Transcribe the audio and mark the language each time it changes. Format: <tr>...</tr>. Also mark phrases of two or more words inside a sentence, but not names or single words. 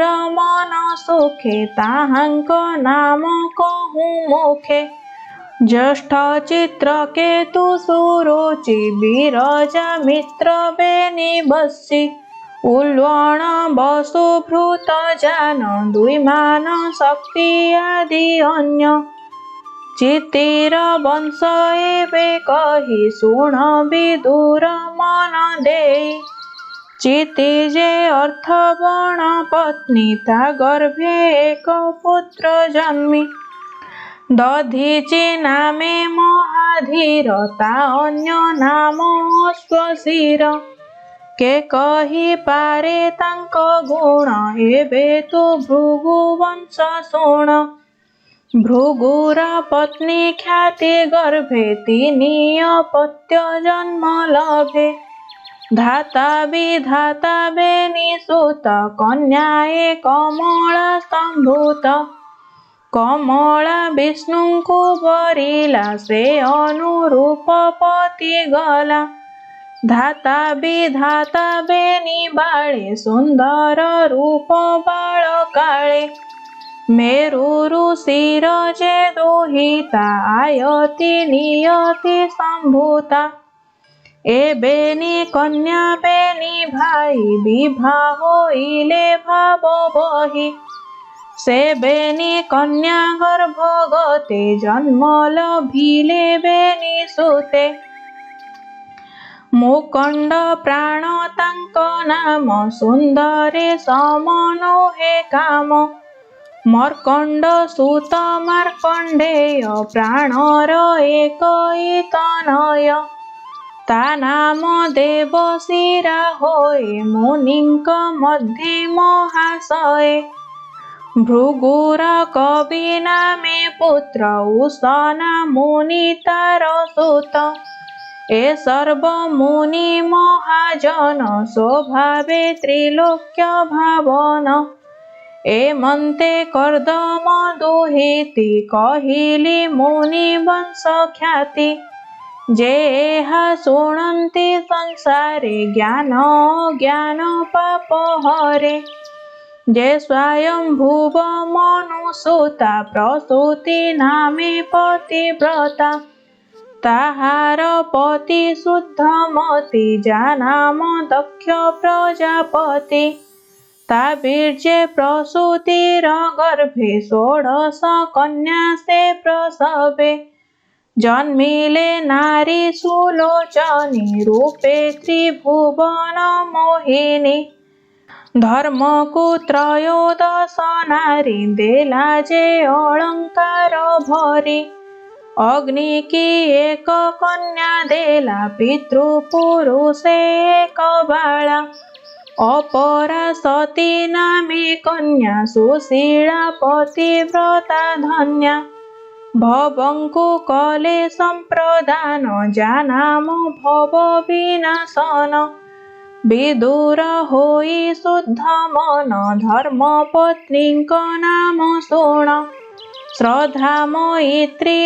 <or>ମନ ସୁଖେ ତାହାଙ୍କ ନାମ କହୁଁ ମୁଖେ ଜ୍ୟେଷ୍ଠ ଚିତ୍ରକେତୁ ସୁରୁଚି ବିରଜା ମିତ୍ର ବେନି ବସି ଉଲ୍ୱଣ ବସୁଭୃତ ଜାଣ ଦ୍ୱିମାନ ଶକ୍ତି ଆଦି ଅନ୍ୟ ଚିତ୍ତିର ବଂଶ ଏବେ କହି ଶୁଣ ବିଦୁର ମନ ଦେଇ ଚିତିଜେ ଅର୍ଥବଣ ପତ୍ନୀ ତା ଗର୍ଭେ ଏକ ପୁତ୍ର ଜନ୍ମି ଦଧୀଚି ନାମେ ମହାଧୀର ତା ଅନ୍ୟ ନାମ ଅଶ୍ୱଶିର କେ କହି ପାରେ ତାଙ୍କ ଗୁଣ ଏବେ ତୁ ଭୃଗୁବଂଶ ଶୁଣ ଭୃଗୁର ପତ୍ନୀ ଖ୍ୟାତି ଗର୍ଭେ ତିନି ଅପତ୍ୟ ଜନ୍ମ ଲଭେ ଧାତା ବିଧାତା ବେନି ସୁତ କନ୍ୟାଏ କମଳା ସ୍ତମ୍ଭୂତ କମଳା ବିଷ୍ଣୁଙ୍କୁ ବରିଲା ସେ ଅନୁରୂପ ପତି ଗଲା ଧାତା ବିଧାତା ବେନି ବାଳେ ସୁନ୍ଦର ରୂପ ବାଳ କାଳେ ମେରୁ ଋଷିର ଯେ ଦୁହିତା ଆୟତି ନିୟତି ସମ୍ଭୂତା ଏ ବେନି କନ୍ୟା ବେନି ଭାଇ ବିବାହ ହୋଇଲେ ଭାବ ବହି ସେ ବେନି କନ୍ୟା ଗର୍ଭଗତେ ଜନ୍ମ ଲଭିଲେ ବେନି ସୁତେ ମୁକଣ୍ଡ ପ୍ରାଣ ତାଙ୍କ ନାମ ସୁନ୍ଦରେ ସମନୋ ହେ କାମ ମର୍କଣ୍ଡ ସୁତ ମାର୍କଣ୍ଡେୟ ପ୍ରାଣର ଏକ ତନୟ ତା ନାମ ଦେବଶିରା ହୋଏ ମୁନିଙ୍କ ମଧ୍ୟେ ମହାଶୟ ଭୃଗୁର କବି ନାମେ ପୁତ୍ର ଉଶନା ମୁନି ତାର ସୁତ ଏ ସର୍ବ ମୁନି ମହାଜନ ସ୍ୱଭାବେ ତ୍ରିଲୋକ୍ୟ ଭାବନ ଏ ମନ୍ତେ କର୍ଦ୍ଦମ ଦୁହିତି କହିଲି ମୁନି ବଂଶ ଖ୍ୟାତି ଯେ ଏହା ଶୁଣନ୍ତି ସଂସାରେ ଜ୍ଞାନ ଜ୍ଞାନ ପାପ ହରେ ଯେ ସ୍ୱୟଂ ଭୁବ ମନୁସୁତା ପ୍ରସୂତି ନାମେ ପତିବ୍ରତା ତାହାର ପତି ଶୁଦ୍ଧମତି ଜାନାମ ଦକ୍ଷ ପ୍ରଜାପତି ତା ବୀର୍ଯ୍ୟେ ପ୍ରସୂତିର ଗର୍ଭେ 16 କନ୍ୟା ସେ ପ୍ରସବେ ଜନ୍ମିଲେ ନାରୀ ସୁଲୋଚନୀ ରୂପେ ତ୍ରିଭୁବନ ମୋହିନୀ ଧର୍ମ କୁ 13 ନାରୀ ଦେଲା ଯେ ଅଳଙ୍କାର ଭରି ଅଗ୍ନି କି ଏକ କନ୍ୟା ଦେଲା ପିତୃପୁରୁଷେ ଏକ ବାଳା ଅପରା ସତୀ ନାମେ କନ୍ୟା ସୁଶୀଳା ପତିବ୍ରତା ଧନ୍ୟା ଭବଙ୍କୁ କଲେ ସମ୍ପ୍ରଦାନ ଜାନାମ ଭବ ବିନାଶନ ବିଦୁର ହୋଇ ଶୁଦ୍ଧ ମନ ଧର୍ମ ପତ୍ନୀଙ୍କ ନାମ ଶୁଣ ଶ୍ରଦ୍ଧା ମୈତ୍ରୀ</or>